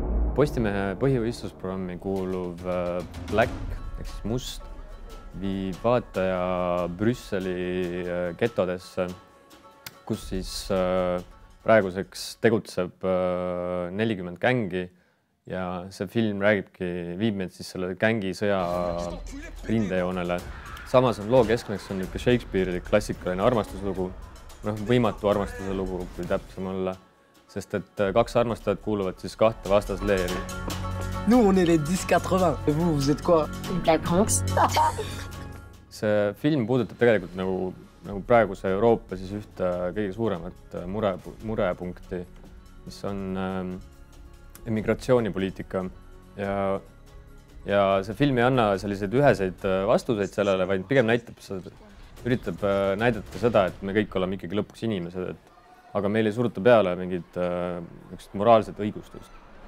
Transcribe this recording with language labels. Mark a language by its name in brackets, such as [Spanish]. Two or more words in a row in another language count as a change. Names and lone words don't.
[Estonian] Postimehe põhivõistlusprogrammi kuuluv Black ehk siis must viib vaataja Brüsseli getodesse, kus siis praeguseks tegutseb 40 gängi ja see film viib meid siis selle gängisõja rindejoonele. Samas on loo keskmeks on Shakespeare'i klassikaline armastuslugu, võimatu armastuse lugu, kui täpsem olla, sest et kaks armastajat kuuluvad siis kahte vastasleeri. [French] Nous, on est les 10-80. Et vous êtes quoi? Black Bronx. [Estonian] See film puudutab tegelikult nagu praeguse Euroopa siis ühte kõige suuremat murepunkti, mis on immigratsioonipoliitika. Ja see film ei anna selliseid üheseid vastuseid sellele, vaid pigem üritab näidata seda, et me kõik oleme ikkagi lõpuks inimesed, aga meil ei suruta peale mingit moraalset õigustust.